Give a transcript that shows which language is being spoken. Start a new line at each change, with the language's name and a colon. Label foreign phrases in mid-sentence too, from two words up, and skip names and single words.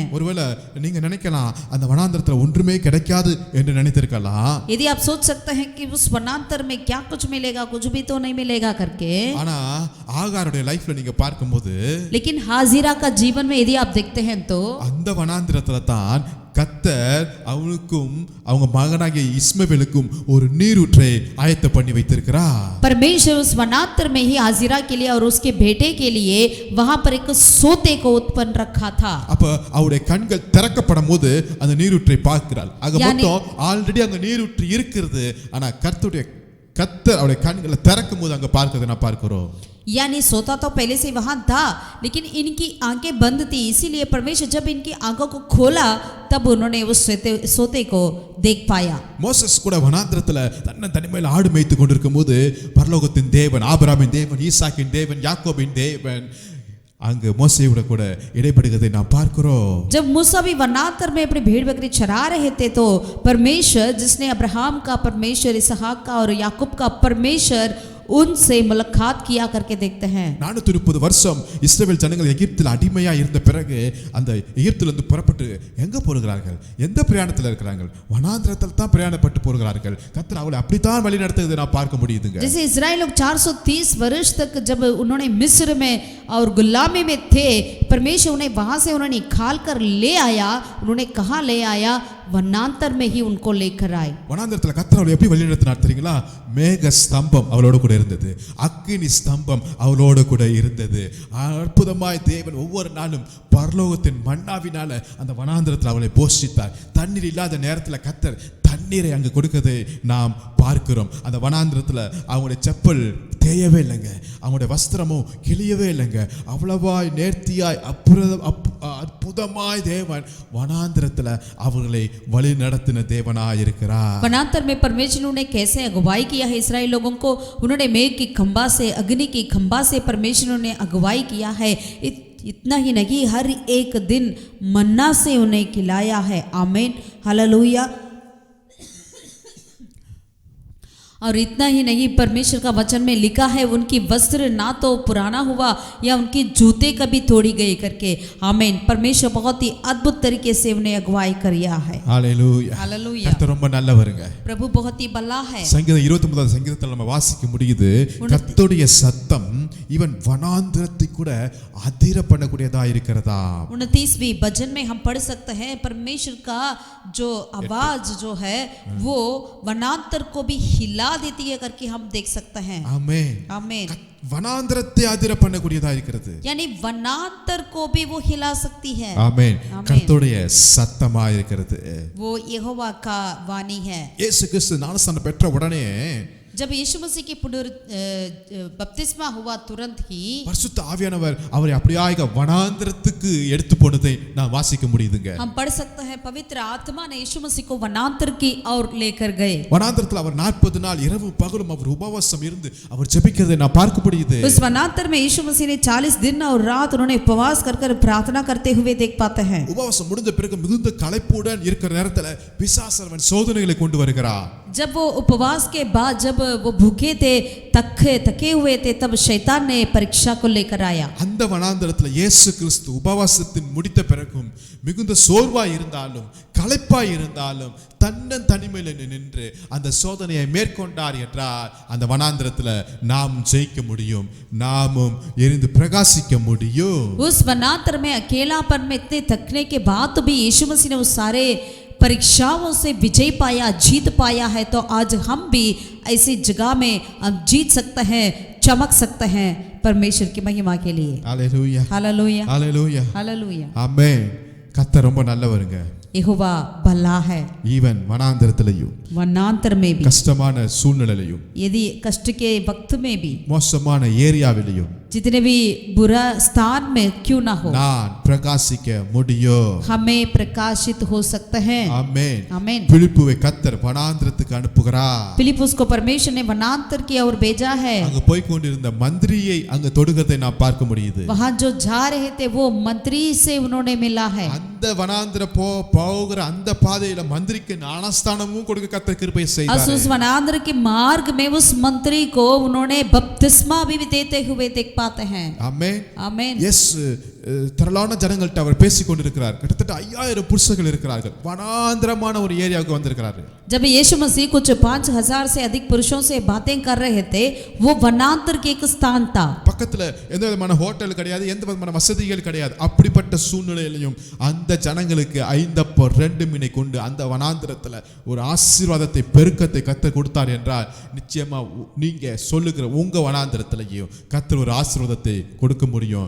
Tamil: ஒருவேளை நீங்க நினைக்கலாம் அந்த வனாந்தரத்துல ஒன்றுமே கிடைக்காது என்று நினைத்திருக்கலாம்.
Hindi: यदि आप सोच सकते हैं कि उस वनांतर में क्या कुछ मिलेगा, कुछ भी तो नहीं मिलेगा करके,
Tamil: ஆனா ஆகாருடைய லைஃப்ல நீங்க பார்க்கும்போது
Hindi: लेकिन हाजिरा का जीवन में यदि आप देखते हैं तो
Tamil: அந்த வனாந்தரத்துல தான் கர்த்தர் அவனுக்கும் அவங்க மகனாகிய இஸ்மவேலுக்கும் ஒரு நீரூற்றை ஆயத்த பண்ணி வைத்திருக்கிறார்.
Hindi: परमेश्वर उस वनांतर में ही हाजिरा के लिए और उसके बेटे के लिए वहां पर एक सोते को उत्पन्न रखा था।
Tamil: அப்ப அவருடைய கண்கள் திறக்கப்படும் போது அந்த நீரூற்றை பார்க்கிறாள். ஆக மொத்தம் ஆல்ரெடி அங்க நீரூற்று இருக்கிறது, ஆனா கர்த்தர் அவருடைய கண்களை திறக்கும் போது அங்க பார்க்கிறதை நான் பார்க்கிறோம்.
Hindi: यानी सोता तो पहले से वहां था, लेकिन इनकी आंखें बंद थी, इसीलिए परमेश्वर जब इनकी आंखों को खोला तब उन्होंने उस सोते को देख पाया।
Tamil: மோசஸ் கூட வனாந்திரத்துல தனிமையில் ஆடு மேய்த்து கொண்டிருக்கும் போது பரலோகத்தின் தேவன், ஆபிரகாமின் தேவன், ஈசாக்கின் தேவன், யாக்கோபின் தேவன் அங்கு மோசேயோட கூட இடைப்படுகிறதை நாம் பார்க்கிறோம்.
Hindi: जब मूसा भी वनांतर में अपनी भेड़ बकरी चरा रहे थे तो परमेश्वर, जिसने अब्राहम का परमेश्वर, इसहाक का और याकूब का परमेश्वर, उनसे मुलाकात किया करके देखते हैं।
Tamil: 430 வருஷம் இஸ்ரவேல் ஜனங்கள் எகிப்தில் அடிமையா இருந்த பிறகு அந்த எகிப்திலிருந்து புறப்பட்டு எங்க போகிறார்கள், எந்த பிரயாணத்தில் இருக்கிறார்கள், வனாந்திரத்தில் தான் பிரயாணப்பட்டு போகிறார்கள். கர்த்தர் அவளை அப்படித்தான் வழி நடத்துவதை நான் பார்க்க முடியுதுங்க.
Hindi: जैसे इजराइल लोग 430 वर्ष तक जब उन्होंने मिस्र में और गुलामी में थे, परमेश्वर उन्हें वहां से उन्होंने निकाल कर ले आया। उन्होंने कहाँ ले आया? वनांतर में ही उनको लेकर आए।
Tamil: வனாந்திரத்தில் கர்த்தர் அவளை எப்படி வழி நடத்தினார் தெரியுங்களா? மேக ஸ்தம்பம் அவளோட கூட இருந்தது, அக்கினி ஸ்தம்பம் அவளோட கூட இருந்தது. அற்புதமாய் தேவன் ஒவ்வொரு நாளும் பரலோகத்தின் மன்னாவினால அந்த வனாந்திரத்தில் அவளை போஷித்தார். தண்ணீர் இல்லாத நேரத்தில் கர்த்தர் தண்ணீரை அங்கு கொடுக்கதை நாம் பார்க்கிறோம். அந்த வனாந்திரத்தில் அவங்களுடைய செப்பல் தேயவே இல்லைங்க, அவங்களுடைய வஸ்திரமும் கிழியவே இல்லைங்க. அவ்வளவாய் நேர்த்தியாய் அற்புதமாய் தேவன் வனாந்திரத்தில் அவர்களை வழி நடத்தின தேவனாய் இருக்கிறார்.
Hindi: वनांतर में परमेश्वर ने कैसे अगुवाई किया है इस्राएल लोगों को? उन्होंने मेघ की खंबा से, अग्नि की खंबा से परमेश्वर ने अगुवाई किया है। इतना ही नहीं, हर एक दिन मन्ना से उन्हें खिलाया है। आमीन, हालेलुया। और इतना ही नहीं, परमेश्वर का वचन में लिखा है उनकी वस्त्र ना तो पुराना हुआ या उनकी जूते कभी तोड़ी गई करके। आमीन। परमेश्वर बहुत ही अद्भुत तरीके से उन्हें अगुवाई किया है। हालेलुया, हालेलुया।
Tamil: கர்த்தர் ரொம்ப நல்லவருங்க.
Hindi: प्रभु बहुत ही भला है।
Tamil: சங்கீதம் 29 சங்கீதத்தில் நம்ம வாசிக்க முடியுது, கர்த்தருடைய சத்தம் இவன் வனாந்திரத்தை கூட அதிர பண்ணக்கூடியதா இருக்கிறதா।
Hindi: 29वीं भजन में हम पढ़ सकते हैं परमेश्वर का जो आवाज जो है वो वनांतर को भी हिला देती है करके हम देख सकते हैं। आमेन, आमीन।
Tamil: வனாந்திரத்தை அதிர பண்ணக்கூடியதா இருக்கிறது,
Hindi: यानी वनांतर को भी वो हिला सकती है।
Tamil: ஆமென்। கர்த்தருடைய சத்தமா இருக்கிறது,
Hindi: वो यहोवा का वाणी है।
Tamil: இயேசு கிறிஸ்து ஞானஸ்நானம் பெற்ற உடனே
Hindi: जब यीशु मसीह की बपतिस्मा हुआ तुरंत ही
Tamil: பரிசுத்த ஆவியானவர் அவரை அப்படியே வனாந்திரத்துக்கு எடுத்து போனதை நான் வாசிக்க முடியுதுங்க.
Hindi: हम पढ़ सकते हैं पवित्र आत्मा ने यीशु मसीह को वनांतर की ओर लेकर गए.
Tamil: வனாந்திரத்தில் அவர் 40 நாள் இரவு பகலும் அவர் உபவாசம் இருந்து அவர் ஜெபிக்கிறதை நான் பார்க்க முடியுது.
Hindi: उस वनांतर में यीशु मसीह ने 40 दिन और रात उन्होंने उपवास कर प्रार्थना करते हुए देख पाते हैं.
Tamil: உபவாசம் முடிந்த பிறகு மிகுந்த களைப்புடன் இருக்கிற நேரத்தில் பிசாசு அவன் சோதனைகளை கொண்டு வருகிறான்.
Hindi: जब वो उपवास के बाद जब वो भूखे थे थके हुए थे तब शैतान ने परीक्षा को लेकर आया.
Tamil: அந்த வனாந்திரத்தில் இயேசு கிறிஸ்து உபவாசத்தின் முடித்த பிறகும் மிகுந்த சோர்வாய் இருந்தாலும் களைப்பாய் இருந்தாலும் தனிமையில நின்று அந்த சோதனையை மேற்கொண்டார் என்றால் அந்த வனாந்திரத்தில் நாம் ஜெயிக்க முடியும், நாமும் எரிந்து பிரகாசிக்க முடியும்.
Hindi: उस वनांतर में अकेलापन में इतने थकने के बाद भी यीशु मसीह ने उस सारे परीक्षाओं से विजय पाया, जीत पाया है. तो आज हम भी ऐसी जगह में हम जीत सकते हैं, चमक सकते हैं परमेश्वर की महिमा के लिए. हालेलुया हालेलुया हालेलुया हालेलुया.
Tamil: ஆமென். கர்த்தர் ரொம்ப நல்லவருங்க.
Hindi: यहोवा भला है.
Tamil: ஈவன் வனாந்திரத்திலையும்
Hindi: वनांतर में भी
Tamil: கஷ்டமான சூழ்நிலையிலும்
Hindi: यदि कष्ट के वक्त में भी
Tamil: மோசமான ஏரியாவிலையும்
Hindi: जितने भी बुरा स्थान में क्यों ना हो
Tamil: நான் பிரகாசிக்க முடியும்.
Hindi: हमें प्रकाशित हो सकते हैं.
Tamil: ஆமென்.
Hindi: आमीन.
Tamil: பிலிப்புவை கர்த்தர் வனாந்திரத்துக்கு அனுப்புகிறார்.
Hindi: फिलिप्पुस को परमेश्वर ने वनांतर की ओर भेजा है.
Tamil: அங்க போய் கொண்டிருந்த மந்திரியை அங்க தொடுகிறதை நான் பார்க்க முடியுது.
Hindi: वहां जो जा रहे थे वो मंत्री से उन्होंने मिला है.
Tamil: அந்த வனாந்திர போகிற அந்த பாதையில மந்திரிக்கு ஞானஸ்தானமும் கொடுக்க கர்த்தர் கிருபை செய்தார்.
Hindi: उस वनांतर के मार्ग में उस मंत्री को उन्होंने बपतिस्मा भी देते हुए देख पाते हैं.
Tamil: ஆமென்.
Hindi: आमीन.
Tamil: எஸ் திரளான ஜனங்கள்ட்ட அவர் பேசிக் கொண்டிருக்கிறார். கிட்டத்தட்ட 5000 புருஷர்கள் இருக்கிறார்கள். வனாந்திரமான ஒரு ஏரியாவுக்கு வந்திருக்கிறார்.
Hindi: जब यीशु मसीह कुछ 5000 से अधिक पुरुषों से बातें कर रहे थे वो वनांतर के एक स्थान था.
Tamil: பக்கத்துல எந்த விதமான ஹோட்டல் கிடையாது, எந்த விதமான வசதிகள் கிடையாது. அப்படிப்பட்ட சூழ்நிலையிலும் அந்த ஜனங்களுக்கு 5 அப்பம் 2 மீனை கொண்டு அந்த வனாந்திரத்துல ஒரு ஆசீர்வாதத்தை பெருக்கத்தை கர்த்தர் கொடுத்தார் என்றால் நிச்சயமா நீங்க சொல்லுகிற உங்க வனாந்திரத்திலையும் கர்த்தர் ஒரு ஆசீர்வாதத்தை கொடுக்க முடியும்.